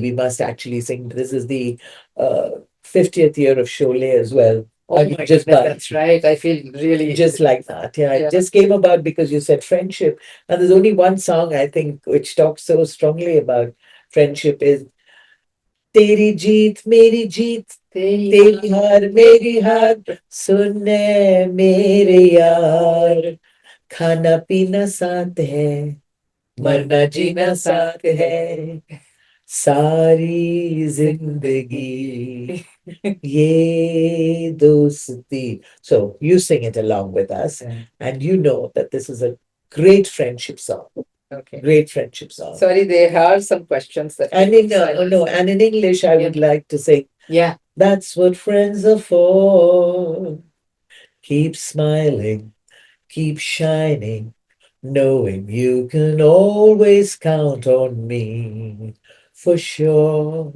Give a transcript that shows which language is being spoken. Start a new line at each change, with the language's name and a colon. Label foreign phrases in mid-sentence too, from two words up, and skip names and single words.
English: We must actually sing. This is the 50th year of Sholay as well. Oh my Just goodness, by that's right. I feel really just like that. Yeah, Yeah. it just came about because you said friendship. And there's only one song I think which talks so strongly about friendship is
Hindi: तेरी जीत, मेरी जीत, तेरी हार, मेरी हार, सुनने मेरे यार, खाना पीना साथ है मरना जीना साथ है सारी जिंदगी ये दोस्ती.
English: So you sing it along with us, Yeah. and you know that this is a great friendship song. Okay. Great friendship song. Sorry, there are some questions that. And in no, and in English, I would like to say, Yeah. that's what friends are for. Keep smiling, keep shining, knowing you can always count on me for sure.